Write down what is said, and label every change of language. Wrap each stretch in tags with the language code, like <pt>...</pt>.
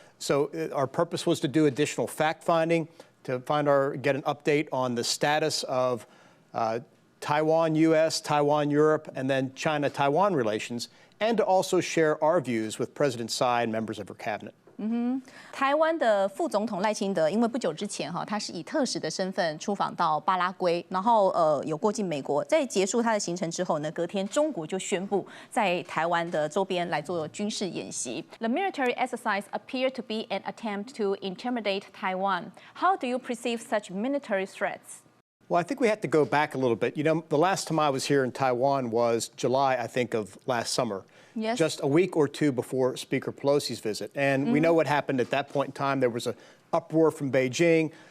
<en>So our purpose was to do additional fact-finding, to get an update on the status of Taiwan, U.S., Taiwan, Europe, and then China-Taiwan relations, and to also share our views with President Tsai and members of her cabinet.</en> <zh>台湾的副总统赖清德，因为不久之前他是以特使的身份出访到巴拉圭，然后有过境美国。在结束他的行程之后呢，隔天中国就宣布在台湾的周边来做军事演习。</zh> <en>The military exercise appeared to be an attempt to intimidate Taiwan. How do you perceive such military threats? Well, I think we have to go back a little bit. You know, the last time I was here in Taiwan was July, I think, of last summer. Yes. Just a week or two before Speaker Pelosi's visit. And we know what happened at that point in time. There was an uproar from Beijing.</en>